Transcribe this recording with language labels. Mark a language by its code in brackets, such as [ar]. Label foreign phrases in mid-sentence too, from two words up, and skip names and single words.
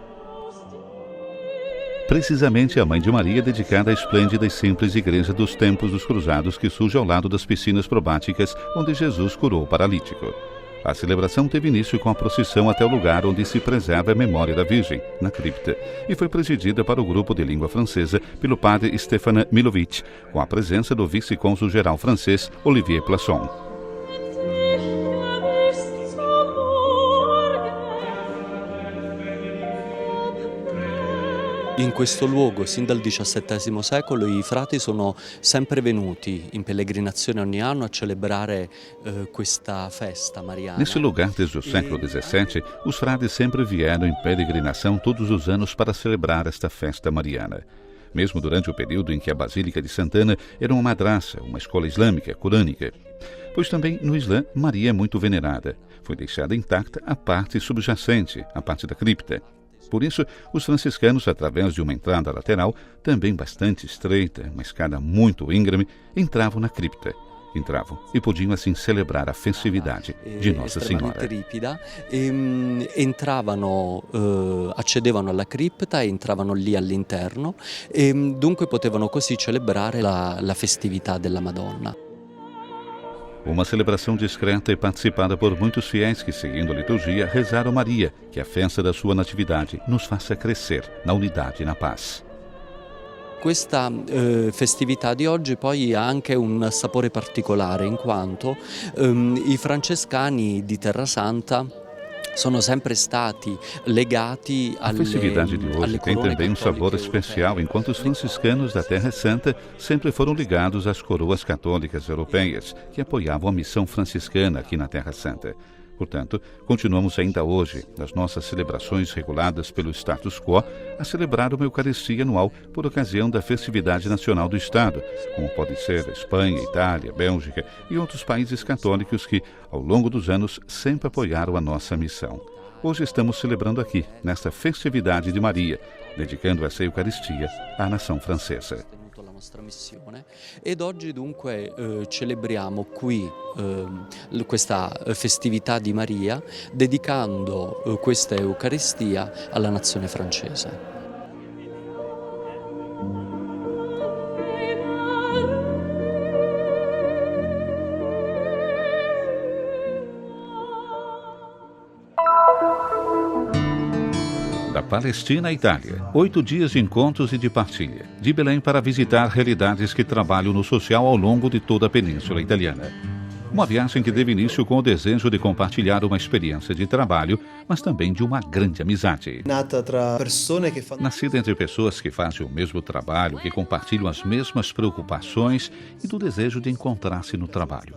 [pt] Precisamente a Mãe de Maria é dedicada à esplêndida e simples igreja dos Tempos dos Cruzados que surge ao lado das piscinas probáticas onde Jesus curou o paralítico. A celebração teve início com a procissão até o lugar onde se preserva a memória da Virgem, na cripta, e foi presidida para o grupo de língua francesa pelo padre Stéphane Milovitch, com a presença do vice-cônsul-geral francês Olivier Plasson. [it] In questo luogo, sin dal XVII secolo, i frati sono sempre venuti in pellegrinazione ogni anno a celebrare questa festa mariana. [pt] Nesse lugar, desde o século XVII, os frades sempre vieram em peregrinação todos os anos para celebrar esta festa mariana. Mesmo durante o período em que a Basílica de Santana era uma madraça, uma escola islâmica, corânica. Pois também no Islã, Maria é muito venerada. Foi deixada intacta a parte subjacente, a parte da cripta. Por isso, os franciscanos, através de uma entrada lateral, também bastante estreita, uma escada muito íngreme, entravam na cripta. Entravam e podiam assim celebrar a festividade de Nossa Senhora. [it] Ripida, accedevano alla cripta e entravano lì all'interno e dunque potevano così celebrare la festività della Madonna. [pt] Uma celebração discreta e participada por muitos fiéis que, seguindo a liturgia, rezaram Maria, que a festa da sua natividade nos faça crescer na unidade e na paz. [it] Questa festività di oggi poi ha anche un sapore particolare in quanto i francescani di Terra Santa sono sempre stati legati [pt] A festividade de hoje tem também um sabor especial, enquanto os franciscanos da Terra Santa sempre foram ligados às coroas católicas europeias, que apoiavam a missão franciscana aqui na Terra Santa. Portanto, continuamos ainda hoje, nas nossas celebrações reguladas pelo status quo, a celebrar uma Eucaristia anual por ocasião da festividade nacional do Estado, como pode ser a Espanha, Itália, Bélgica e outros países católicos que, ao longo dos anos, sempre apoiaram a nossa missão. Hoje estamos celebrando aqui, nesta festividade de Maria, dedicando essa Eucaristia à nação francesa. [it] Missione ed oggi dunque celebriamo qui questa festività di Maria dedicando questa Eucaristia alla nazione francese. [pt] Da Palestina à Itália, 8 dias de encontros e de partilha. De Belém para visitar realidades que trabalham no social ao longo de toda a Península Italiana. Uma viagem que teve início com o desejo de compartilhar uma experiência de trabalho, mas também de uma grande amizade. Nascida entre pessoas que fazem o mesmo trabalho, que compartilham as mesmas preocupações e do desejo de encontrar-se no trabalho.